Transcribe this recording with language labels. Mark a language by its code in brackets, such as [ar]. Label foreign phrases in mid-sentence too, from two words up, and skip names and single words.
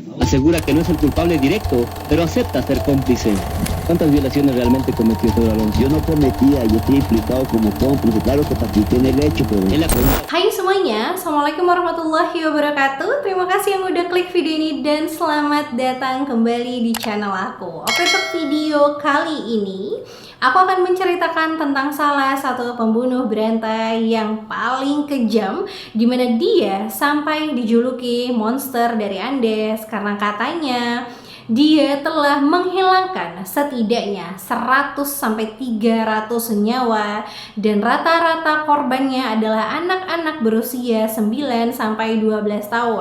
[es] asegura que no es el culpable directo, pero acepta ser cómplice. ¿Cuántas violaciones realmente cometió Pedro Alonso? Yo no cometía, yo estoy implicado como cómplice, claro que participé en el hecho, pero... [id] Hai semuanya, [ar] السلام عليكم ورحمة الله وبركاته. [id] Terima kasih yang udah klik video ini dan selamat datang kembali di channel aku. Oke, untuk video kali ini aku akan menceritakan tentang salah satu pembunuh berantai yang paling kejam, dimana dia sampai dijuluki monster dari Andes karena katanya dia telah menghilangkan setidaknya 100-300 nyawa dan rata-rata korbannya adalah anak-anak berusia 9-12 tahun.